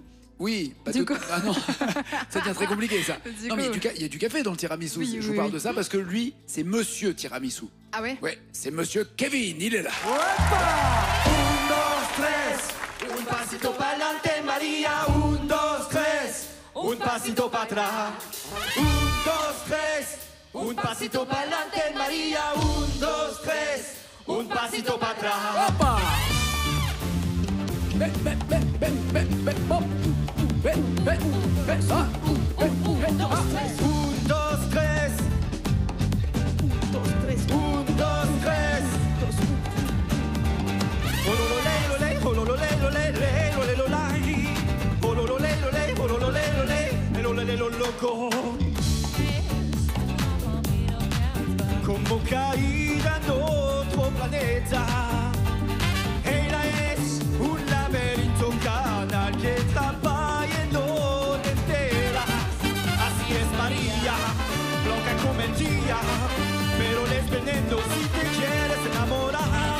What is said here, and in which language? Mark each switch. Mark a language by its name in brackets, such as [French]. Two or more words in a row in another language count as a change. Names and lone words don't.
[French] Oui, ah non, ça devient très compliqué, ça. Non, mais il y a du café dans le tiramisu. Oui, je vous parle de ça parce que lui, c'est Monsieur Tiramisu. Ah ouais? Ouais, c'est Monsieur Kevin, il est là. [Spanish] pasito para atrás. 1, 2, 3. Un pasito para adelante, María. 1, 2, 3. Un pasito para atrás. ¡Opa! Ven, ven, ven, ven, ven, ven, ven, ven, ven, ven, 1, 2, 3. 1, 2, 3. 1, 2, 3. Olololé, olololé, olololé, olololé, olololé, olololé, olololé, loco. Como caída en otro planeta. Ella es un laberinto canal que atrapa y no te enteras. Así es María, blanca como el día, pero les veneno si te quieres enamorar.